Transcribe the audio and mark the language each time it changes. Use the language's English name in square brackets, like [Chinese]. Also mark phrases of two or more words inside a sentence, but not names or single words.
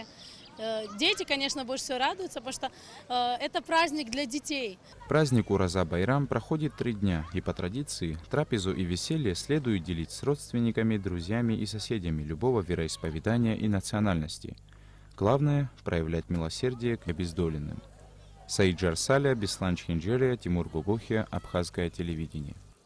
[Russian] Дети, конечно, больше всего радуются, потому что это праздник для детей. Праздник Ураза Байрам проходит 3 дня, и по традиции трапезу и веселье следует делить с родственниками, друзьями и соседями любого вероисповедания и национальности. Главное – проявлять милосердие к обездоленным. Саид Джарсаля, Беслан Чинджерия, Тимур Гугухия, Абхазское телевидение.